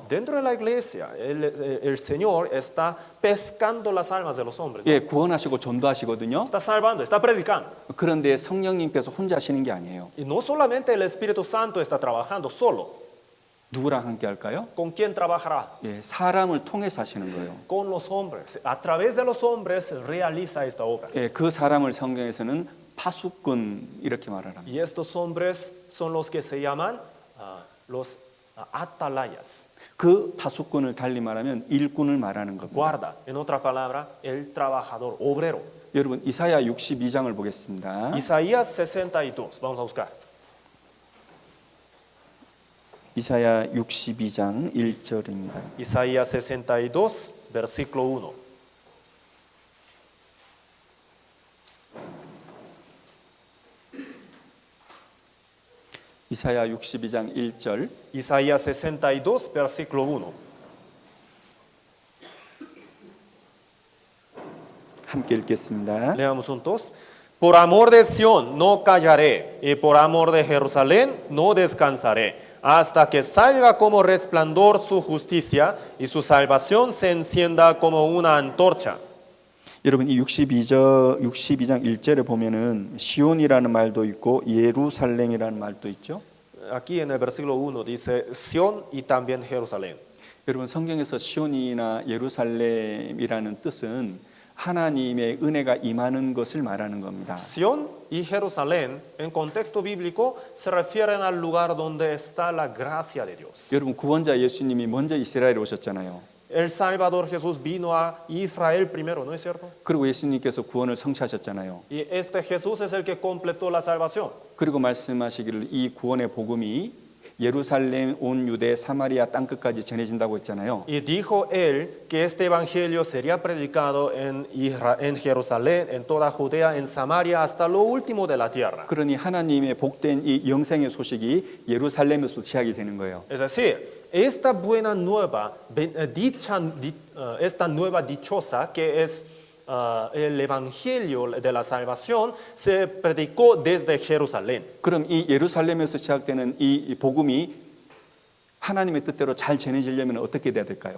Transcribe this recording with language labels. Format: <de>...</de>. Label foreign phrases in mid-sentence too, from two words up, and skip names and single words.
<es>Dentro de la iglesia, el Señor está pescando las almas de los hombres. ¿No?</es> <ko>예, 구원하시고 전도하시거든요.</ko> <es>Está salvando, está predicando.</es> <ko>그런데 성령님께서 혼자 하시는 게 아니에요.</ko> <es>Y no solamente el Espíritu Santo está trabajando solo.</es> <ko>누구랑 함께 할까요?</ko> <es>¿Con quién trabajará?</es> <ko>예, 사람을 통해서 하시는 거예요.</ko> <es>Con los hombres. A través de los hombres realiza esta obra.</es> <ko>예, 그 사람을 성경에서는 파수꾼 이렇게 말을 합니다.</ko> <es>Y estos hombres son los que se llaman los atalayas.</es> <ko>그 파수꾼을 달리 말하면 일꾼을 말하는 겁니다.</ko> <es>Guarda, en otra palabra, el trabajador, obrero.</es> <ko>여러분 이사야 62장을 보겠습니다.</ko> <es>Isaías 62, vamos a buscar.</es> <ko>이사야 62장 1절입니다.</ko> <es>Isaías 62, versículo 1.</es> <ko>이사야 62장 1절.</ko> <es>Isaías 62, versículo 1.</es> <ko>함께 읽겠습니다.</ko> <es>Leamos juntos. Por amor de Sión no callaré, y por amor de Jerusalén no descansaré, hasta que salga como resplandor su justicia y su salvación se encienda como una antorcha.</es> <ko>여러분 이 62장 1절에 보면은 시온이라는 말도 있고 예루살렘이라는 말도 있죠.</ko> <es>Aquí en el versículo 1 dice Sión y también Jerusalén.</es> <ko>여러분 성경에서 시온이나 예루살렘이라는 뜻은 하나님의 은혜가 임하는 것을 말하는 겁니다.</ko> <es>Sión y Jerusalén en contexto bíblico se refieren al lugar donde está la gracia de Dios.</es> <ko>여러분 구원자 예수님이 먼저 이스라엘에 오셨잖아요.</ko> <es>El Salvador Jesús vino a Israel primero, ¿no es cierto?</es> <ko>그리고 예수님께서 구원을 성취하셨잖아요.</ko> <es>Y este Jesús es el que completó la salvación.</es> <ko>그리고 말씀하시기를 이 구원의 복음이 예루살렘 온 유대 사마리아 땅끝까지 전해진다고 했잖아요.</ko> <es>Y dijo él que este evangelio sería predicado en Jerusalén, en toda Judea, en Samaria, hasta lo último de la tierra.</es> <ko>그러니 하나님의 복된 이 영생의 소식이 예루살렘에서 시작이 되는 거예요.</ko> <es>Es decir, esta buena nueva, esta nueva dichosa que es el evangelio de la salvación se predicó desde Jerusalén.</es> <ko>그럼 이 예루살렘에서 시작되는 이 복음이 하나님의 뜻대로 잘 전해지려면 어떻게 돼야 될까요?</ko>